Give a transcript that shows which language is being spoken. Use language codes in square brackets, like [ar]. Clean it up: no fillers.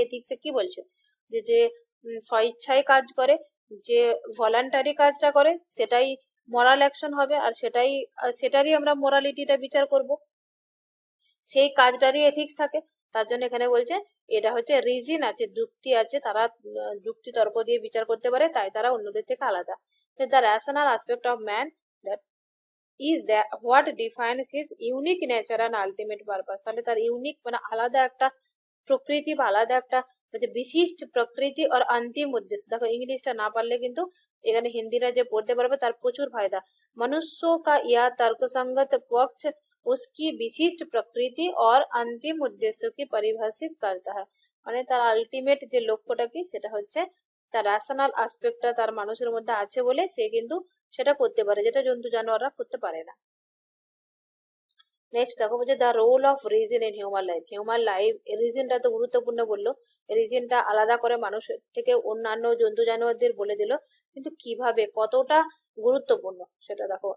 [bn] এথিক্সে কি বলছে, যে যে স্বইচ্ছায় কাজ করে, যে ভলান্টারি কাজটা করে সেটাই মোরাল অ্যাকশন হবে, আর সেটারই আমরা মোরালিটিটা বিচার করব, সেই কাজটারই এথিক্স থাকে। তার জন্য এখানে বলছে এটা হচ্ছে রিজন আছে, যুক্তি আছে, তারা যুক্তি তর্ক দিয়ে বিচার করতে পারে, তাই তারা অন্যদের থেকে আলাদা। [en] The rational aspect of man that is that what defines his unique nature and ultimate purpose। [bn] তাহলে তার ইউনিক মানে আলাদা একটা প্রকৃতি বা আলাদা একটা বিশিষ্ট প্রকৃতি আর অন্তিম উদ্দেশ্য। দেখো ইংলিশটা না পারলে কিন্তু এখানে হিন্দিটা যে পড়তে পারবে তার প্রচুর ফায়দা। [hi] मनुष्य का यह तर्कसंगत पक्ष उसकी विशिष्ट प्रकृति और अंतिम उद्देश्य की परिभाषित करता है। [bn] মানে তার আলটিমেট যে লক্ষ্যটা কি, সেটা হচ্ছে তার রেশনাল আসপেক্টটা তার মানুষের মধ্যে আছে বলে সে কিন্তু সেটা করতে পারে, যেটা জন্তু জানোয়াররা করতে পারে না। নেক্সট দেখো বলছে [en] The role of reason in human life. [bn] রিজনটা তো গুরুত্বপূর্ণ বললো, রিজনটা আলাদা করে মানুষের থেকে অন্যান্য জন্তু জানোয়ারদের বলে দিল, কিন্তু কিভাবে কতটা গুরুত্বপূর্ণ সেটা দেখো।